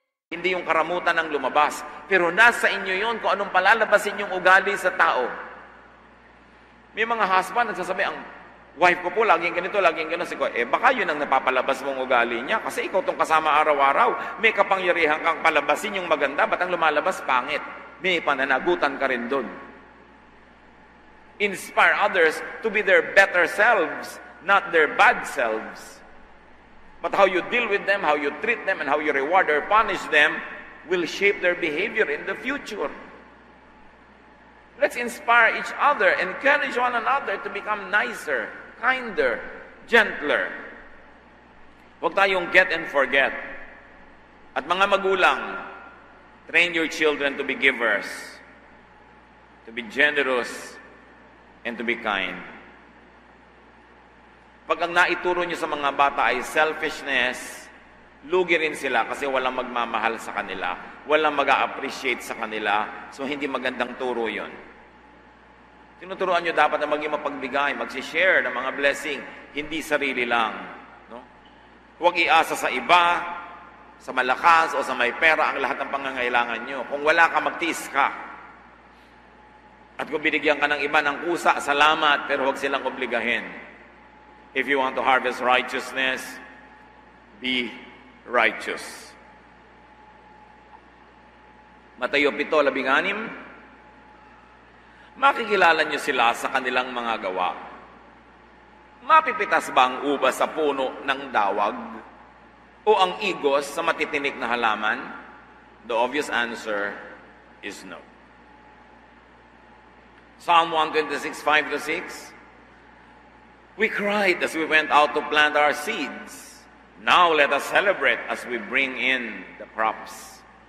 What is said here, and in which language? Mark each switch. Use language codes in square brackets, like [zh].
[tl] Hindi yung karamutan ang lumabas. Pero nasa inyo yon kung anong palalabasin yung ugali sa tao. May mga husband nagsasabi, ang wife ko po, laging ganito, laging ganito. Baka yun ang napapalabas mong ugali niya. Kasi ikaw tong kasama araw-araw. May kapangyarihan kang palabasin yung maganda. Ba't ang lumalabas pangit? May pananagutan ka rin dun. [en] Inspire others to be their better selves, not their bad selves. But how you deal with them, how you treat them, and how you reward or punish them will shape their behavior in the future. Let's inspire each other, encourage one another to become nicer, kinder, gentler. [tl] Huwag tayong [en] get and forget. [tl] At mga magulang, [en] train your children to be givers, to be generous, and to be kind. [tl] Pag ang naituro niyo sa mga bata ay selfishness, lugi rin sila kasi walang magmamahal sa kanila, walang mag-a-appreciate sa kanila, so hindi magandang turo yon. Tinuturuan niyo dapat na maging mapagbigay, mag-share ng mga blessing, hindi sarili lang. No? Huwag iasa sa iba, sa malakas o sa may pera ang lahat ng pangangailangan niyo. Kung wala ka, magtiis ka. At kung binigyan ka ng iba ng kusa, salamat, pero huwag silang obligahin. [en] If you want to harvest righteousness, be righteous. [tl] Mateo 7:16, makikilala niyo sila sa kanilang mga gawa. Mapipitas ba ang ubas sa puno ng dawag? O ang igos sa matitinik na halaman? [en] The obvious answer is no. Psalm 126:5-6, we cried as we went out to plant our seeds. Now let us celebrate as we bring in the crops.